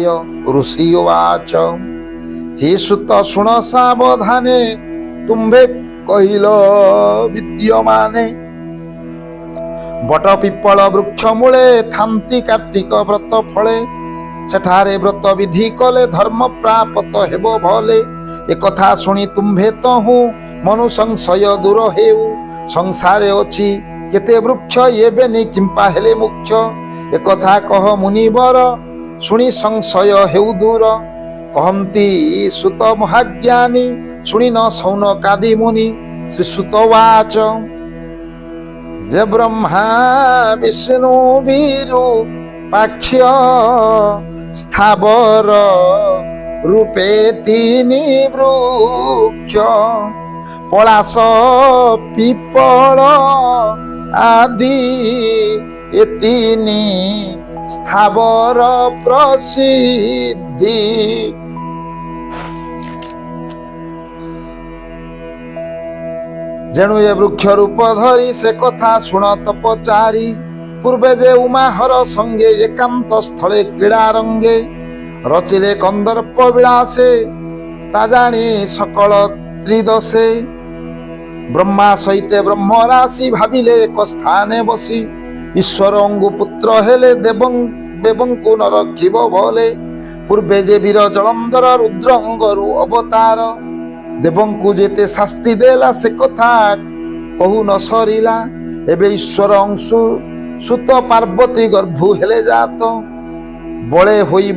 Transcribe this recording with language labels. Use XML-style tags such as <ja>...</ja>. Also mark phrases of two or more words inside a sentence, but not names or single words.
<or>ଋଷି ଉବାଚ ହେ ସୁତ ଶୁଣ ସାବଧାନେ ତୁମ୍ଭେ କହିଲ ବିଦ୍ୟମାନେ ବଟ ପିପ୍ପଲ ବୃକ୍ଷ ମୂଲେ ଥାଂତୀ କାର୍ତିକ ବ୍ରତ ଫଲେ ସେଠାରେ ବ୍ରତ ବିଧି କଲେ ଧର୍ମ ପ୍ରାପ୍ତ ହେବୋ ଭଲେ ଏକଥା ଶୁଣୀ ତୁମ୍ଭେ ତହୁ ମନୁ ସଂଶୟ ଦୂର ହେଉ ସଂସାରେ ଅଛି କେତେ ବୃକ୍ଷ ଏବେନି କିଂପା ହେଲେ ମୁଖ୍ୟ ଏକଥା କହ ମୁନିବର ଶୁଣୀ ସଂଶୟ ହେଉ ଦୂର କହଂତୀ ସୁତ ମହାଜ୍ଞାନୀ ଶୁଣୀ ନ ସୌନକାଦି ମୁନି ଶ୍ରୀ ସୁତ ବାଚ ଜେ ବ୍ରହ୍ମା ବିଷ୍ଣୁ ବୀରୁ ପାଖ୍ୟ ସ୍ଥାବର ରୂପେ ତୀନି ବୃକ୍ଷ ପଲାଶ ପିପଲ ଆଦି ଏ ତୀନି ସ୍ଥାବର ପ୍ରସିଦ୍ଧି ଜେଣୁ ଏ ବୃକ୍ଷ ରୂପ ଧରୀ ସେ କଥା ଶୁଣ ତପଚାରୀ ପୂର୍ବେ ଜେ ଉମାହର ସଂଗେ ଏକାଂତ ସ୍ଥଲେ କ୍ରୀଡ଼ା ରଂଗେ ରଚିଲେ କଂଦର୍ପ ବିଲାସେ ତା ଜାନୀ ସକଲ ତ୍ରିଦଶେ ବ୍ରହ୍ମା ସହିତେ ବ୍ରହ୍ମ ରାଶି ଭାବିଲେ ଏକ ସ୍ଥାନେ ବସୀ ଈଶ୍ୱର ଅଂଗୁ ପୁତ୍ର ହେଲେ ଦେବଂକୁ ନ ରଖିବ ଭଲେ ପୂର୍ବେ ଜେ ବୀର ଜଲଂଧର ରୁଦ୍ର ଅଂଗରୁ ଅବତାର ଦେବଂକୁ ଜେତେ ଶାସ୍ତି ଦେଲା ସେ କଥା କହୁ ନ ସରିଲା ଏବେ ଈଶ୍ୱର ଅଂଶୁ ସୁତ ପାର୍ବତୀ ଗର୍ଭୁ ହେଲେ ଜାତ ବଳେ ହୋଇବ</or>